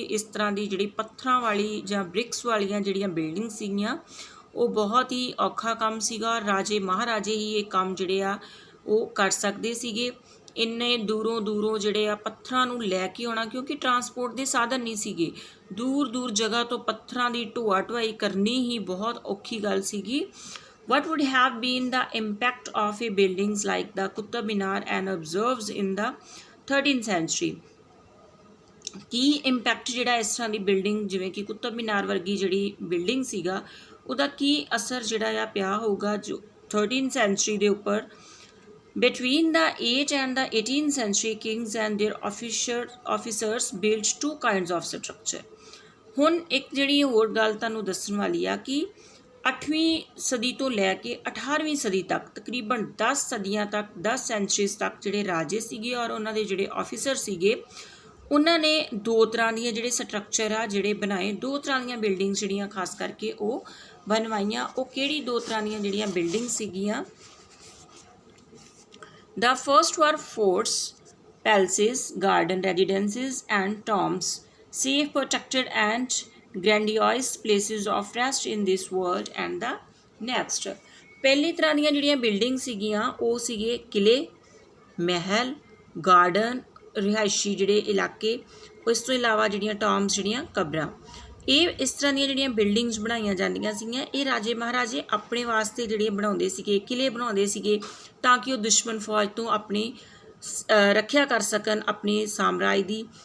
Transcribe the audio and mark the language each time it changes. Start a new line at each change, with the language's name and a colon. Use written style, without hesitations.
Punjabi: ਇਸ ਤਰ੍ਹਾਂ ਦੀ ਜਿਹੜੀ ਪੱਥਰਾਂ ਵਾਲੀ ਜਾਂ ਬ੍ਰਿਕਸ ਵਾਲੀਆਂ ਜਿਹੜੀਆਂ ਬਿਲਡਿੰਗ ਸੀਗੀਆਂ ਉਹ ਬਹੁਤ ਹੀ ਔਖਾ ਕੰਮ ਸੀਗਾ। ਰਾਜੇ ਮਹਾਰਾਜੇ ਹੀ ਇਹ ਕੰਮ ਜਿਹੜੇ ਆ ਉਹ ਕਰ ਸਕਦੇ ਸੀਗੇ। ਇੰਨੇ ਦੂਰੋਂ ਜਿਹੜੇ ਆ ਪੱਥਰਾਂ ਨੂੰ ਲੈ ਕੇ ਆਉਣਾ, ਕਿਉਂਕਿ ਟਰਾਂਸਪੋਰਟ ਦੇ ਸਾਧਨ ਨਹੀਂ ਸੀਗੇ। ਦੂਰ ਜਗ੍ਹਾ ਤੋਂ ਪੱਥਰਾਂ ਦੀ ਢੋਆ ਢੁਆਈ ਕਰਨੀ ਹੀ ਬਹੁਤ ਔਖੀ ਗੱਲ ਸੀਗੀ।
English: What would have been the impact of a buildings like the Qutub Minar and observes in the 13th century?
Punjabi: Ki impact ਜਿਹੜਾ ਇਸ ਤਰ੍ਹਾਂ ਦੀ ਬਿਲਡਿੰਗ ਜਿਵੇਂ ਕਿ ਕੁਤਬ ਮੀਨਾਰ ਵਰਗੀ ਜਿਹੜੀ ਬਿਲਡਿੰਗ ਸੀਗਾ ਉਹਦਾ ਕੀ ਅਸਰ ਜਿਹੜਾ ਆ ਪਿਆ ਹੋਊਗਾ ਜੋ 13th ਸੈਂਚਰੀ ਦੇ ਉੱਪਰ।
English: Between the 8th and the 18th century, kings and their officers built two kinds of structure.
Punjabi: ਹੁਣ ਇੱਕ ਜਿਹੜੀ ਹੋਰ ਗੱਲ ਤੁਹਾਨੂੰ ਦੱਸਣ ਵਾਲੀ ਆ ਕਿ 8ਵੀਂ ਸਦੀ ਤੋਂ ਲੈ ਕੇ 18ਵੀਂ ਸਦੀ ਤੱਕ ਤਕਰੀਬਨ 10 ਸਦੀਆਂ ਤੱਕ 10 ਸੈਂਚਰੀਜ਼ ਤੱਕ ਜਿਹੜੇ ਰਾਜੇ ਸੀਗੇ ਔਰ ਉਹਨਾਂ ਦੇ ਜਿਹੜੇ ਆਫੀਸਰ ਸੀਗੇ ਉਹਨਾਂ ਨੇ ਦੋ ਤਰ੍ਹਾਂ ਦੀਆਂ ਜਿਹੜੇ ਸਟਰਕਚਰ ਆ ਜਿਹੜੇ ਬਣਾਏ, ਦੋ ਤਰ੍ਹਾਂ ਦੀਆਂ ਬਿਲਡਿੰਗਸ ਜਿਹੜੀਆਂ ਖਾਸ ਕਰਕੇ ਉਹ ਬਣਵਾਈਆਂ। ਉਹ ਕਿਹੜੀ ਦੋ ਤਰ੍ਹਾਂ ਦੀਆਂ ਜਿਹੜੀਆਂ ਬਿਲਡਿੰਗ ਸੀਗੀਆਂ?
English: The first were forts, palaces, garden residences and tombs, safe, protected and grandiose places of rest in this world and the next.
Punjabi: ਪਹਿਲੀ ਤਰ੍ਹਾਂ ਦੀਆਂ ਜਿਹੜੀਆਂ ਬਿਲਡਿੰਗ ਸੀਗੀਆਂ ਉਹ ਸੀਗੇ ਕਿਲੇ, ਮਹਿਲ, ਗਾਰਡਨ, ਰਿਹਾਇਸ਼ੀ ਜਿਹੜੇ ਇਲਾਕੇ। ਇਸ ਤੋਂ ਇਲਾਵਾ ਜਿਹੜੀਆਂ ਟੋਮਸ ਜਿਹੜੀਆਂ ਕਬਰਾਂ। ਇਹ ਇਸ ਤਰ੍ਹਾਂ ਦੀਆਂ ਜਿਹੜੀਆਂ ਬਿਲਡਿੰਗਸ ਬਣਾਈਆਂ ਜਾਂਦੀਆਂ ਸੀਗੀਆਂ ਇਹ ਰਾਜੇ ਮਹਾਰਾਜੇ ਆਪਣੇ ਵਾਸਤੇ ਜਿਹੜੇ ਬਣਾਉਂਦੇ ਸੀਗੇ, ਕਿਲੇ ਬਣਾਉਂਦੇ ਸੀਗੇ ਤਾਂ ਕਿ ਉਹ ਦੁਸ਼ਮਣ ਫੌਜ ਤੋਂ ਆਪਣੀ ਰੱਖਿਆ ਕਰ ਸਕਣ ਆਪਣੇ ਸਾਮਰਾਜ ਦੀ।